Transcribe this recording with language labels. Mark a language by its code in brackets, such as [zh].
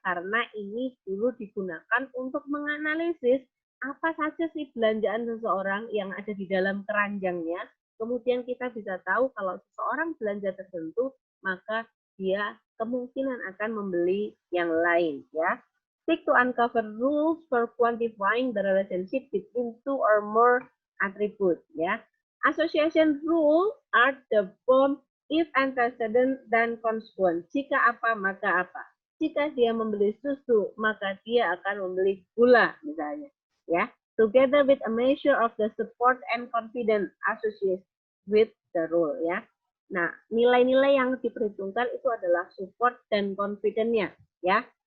[id] Karena ini dulu digunakan untuk menganalisis apa saja sih belanjaan seseorang yang ada di dalam keranjangnya. Kemudian kita bisa tahu kalau seseorang belanja tertentu, maka dia kemungkinan akan membeli yang lain, ya. [en] Seek to uncover rules for quantifying the relationship between two or more attributes, ya. Association rule are the form if antecedent dan consequent. [id] Jika apa maka apa. Jika dia membeli susu, maka dia akan membeli gula, misalnya, ya. [en] Together with a measure of the support and confidence associated with the rule, ya. [id] Nah, nilai-nilai yang diperhitungkan itu adalah support dan confidence-nya, ya.